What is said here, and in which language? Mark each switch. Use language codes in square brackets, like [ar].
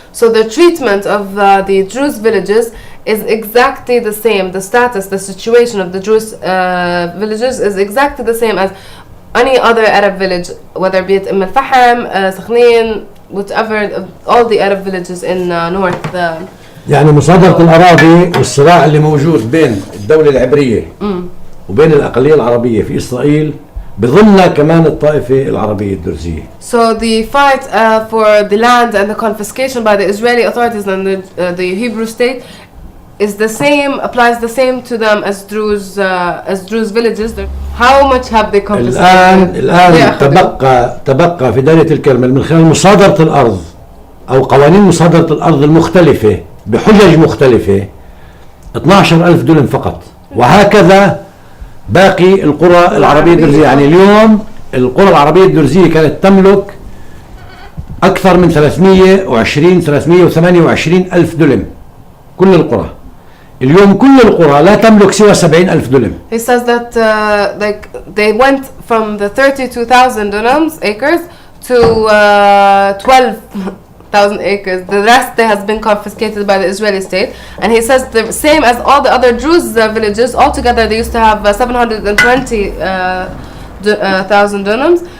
[en] So the treatment of the Druze villages is exactly the same. The status, the situation of the Druze villages is exactly the same as any other Arab village, whether be it Al-Faham, Sakhnin, whatever, all the Arab villages in north. [ar] يعني مصادرة الأراضي والصراع اللي موجود بين الدولة العبرية وبين الأقلية العربية في إسرائيل بضمنها كمان الطائفة العربية الدرزية. [en] So the fight for the land and the confiscation by the Israeli authorities and the Hebrew state is the same, applies the same to them as Druze villages. How much have they confiscated? [ar] الآن تبقى في دالية الكرمل من خلال مصادرة الأرض أو قوانين مصادرة الأرض المختلفة بحجج مختلفة 12,000 دولم فقط، وهكذا باقي القرى العربية الدرزية. يعني اليوم القرى العربية الدرزية كانت تملك أكثر من 328 ألف دولم. كل القرى اليوم كل القرى لا تملك سوى 70,000 دولم. [en] He says that like they went from the 32,000 acres to 12,000 acres. The rest has been confiscated by the Israeli state. And he says the same as all the other Druze villages. Altogether they used to have 720,000 dirhams.